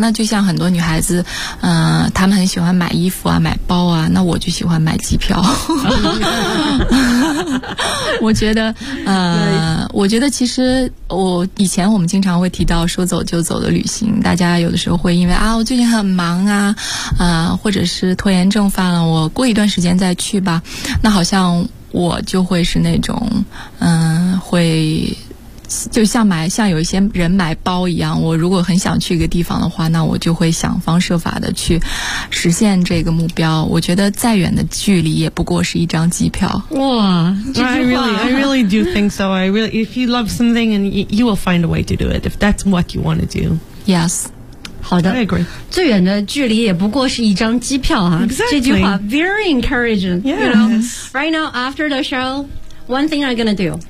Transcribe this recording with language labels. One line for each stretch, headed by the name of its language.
Chinese: 那就像很多女孩子她们很喜欢买衣服啊、买包啊，那我就喜欢买机票我觉得我觉得其实我以前我们经常会提到说走就走的旅行，大家有的时候会因为啊我最近很忙啊或者是拖延症犯了，我过一段时间再去吧，那好像我就会是那种会就像买像有一些人买包一样，我如果很想去一个地方的话，那我就会想方设法的去实现这个目标。我觉得再远的距离也不过是一张机票。哇，这句话
English: I really do think so. I really, if you love something and you will find a way to do it if that's what you want to do. Yes.
Chinese: 好的
English: I agree.
Chinese: 最远的距离也不过是一张机票、啊
English: exactly.
Chinese: 这句话
English: very encouraging、 yes. you know, right now after the show one thing I'm gonna do、right.